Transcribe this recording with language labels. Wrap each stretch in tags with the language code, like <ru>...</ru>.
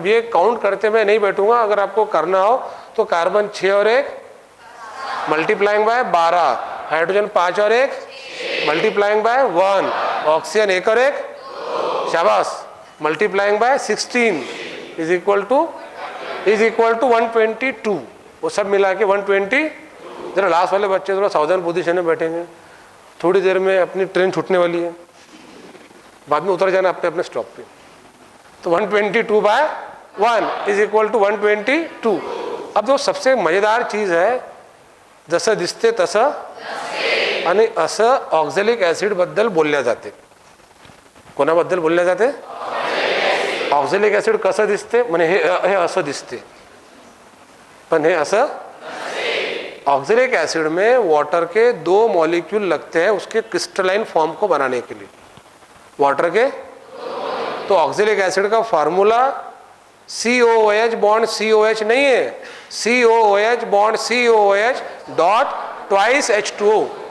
<hi>अब ये काउंट करते मैं नहीं बैठूंगा, अगर आपको करना हो तो कार्बन 6 और 1 मल्टीप्लाइंग बाय 12, हाइड्रोजन 5 और 1 मल्टीप्लाइंग बाय 1, ऑक्सीजन 1 और 1, शाबाश, multiplying by 16 is equal to 122। वो सब मिला के 120। जरा लास्ट वाले बच्चे थोड़ा सावधान पोजीशन में बैठेंगे, थोड़ी देर में अपनी ट्रेन छूटने वाली है, बाद में उतर जाना अपने अपने स्टॉप पे। तो 122 बाय 1 इज इक्वल टू 122।</hi> <mr>अब जो सबसे मजेदार चीज है, जसं दिसते तसं आणि असं ऑक्झॅलिक ऍसिड बद्दल बोलल्या जाते। कोणाबद्दल बोलल्या जाते? ऑक्झॅलिक ऍसिड कसं दिसते, म्हणजे हे असं दिसते, पण हे असं।</mr> <hi>ऑक्झैलिक एसिड में वाटर के 2 मॉलिक्यूल लगते हैं उसके क्रिस्टलाइन फॉर्म को बनाने के लिए, वाटर के। तो ऑक्झैलिक एसिड का फार्मूला COOH बॉन्ड COH नहीं है, COOH bond COOH dot twice H2O।</hi>